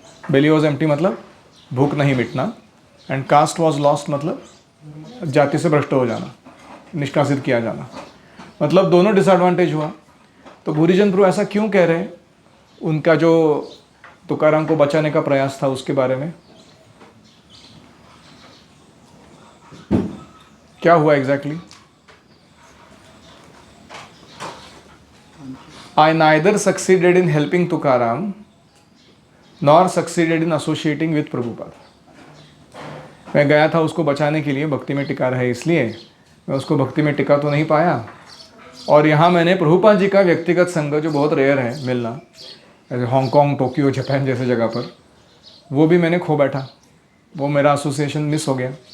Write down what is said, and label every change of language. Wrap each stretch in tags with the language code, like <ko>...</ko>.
<en>belly was empty</en> <hi>मतलब भूख नहीं मिटना,</hi> <en>and caste was lost</en> <hi>मतलब जाति से भ्रष्ट हो जाना, निष्कासित किया जाना, मतलब दोनों डिसएडवांटेज हुआ। तो भूरिजन प्रभु ऐसा क्यों कह रहे हैं? उनका जो तुकाराम को बचाने का प्रयास था उसके बारे में क्या हुआ exactly?</hi> <en>I neither succeeded in helping Tukaram nor succeeded in associating with Prabhupada.</en> <hi>मैं गया था उसको बचाने के लिए, भक्ति में टिका रहे इसलिए, मैं उसको भक्ति में टिका तो नहीं पाया। और यहाँ मैंने प्रभुपाद जी का व्यक्तिगत संग जो बहुत रेयर है मिलना, ऐसे हांगकांग, टोक्यो, जापान जैसे जगह पर, वो भी मैंने खो बैठा, वो मेरा एसोसिएशन मिस हो गया।</hi>